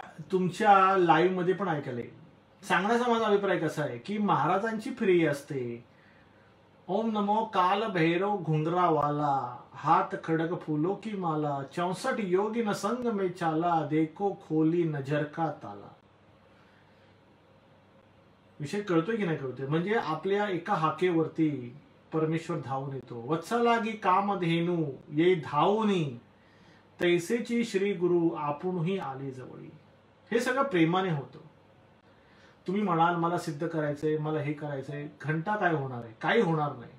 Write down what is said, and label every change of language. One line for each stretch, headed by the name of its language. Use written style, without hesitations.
Marathi: तुमच्या लाईव्ह मध्ये पण ऐकायला येईल. सांगण्याचा माझा अभिप्राय कसा आहे की महाराजांची फ्री असते.
Hindi: ओम नमो काल भैरव घुंगरावाला, हाथ खड़ग फूलों की माला, 64 योगी न संग में चाला, देखो खोली नजर का ताला.
Marathi: विषय कळतोय की नाही कळतोय. म्हणजे आपल्या एका हाकेवरती परमेश्वर धावून येतो. वत्सलागी कामधेनू ये धावूनी, तैसेची श्री गुरु आपणही आले जवळी. हे सगळं प्रेमाने होतं. तुम्ही म्हणाल मला सिद्ध करायचंय, मला हे करायचंय, घंटा काय होणार आहे, काही होणार नाही.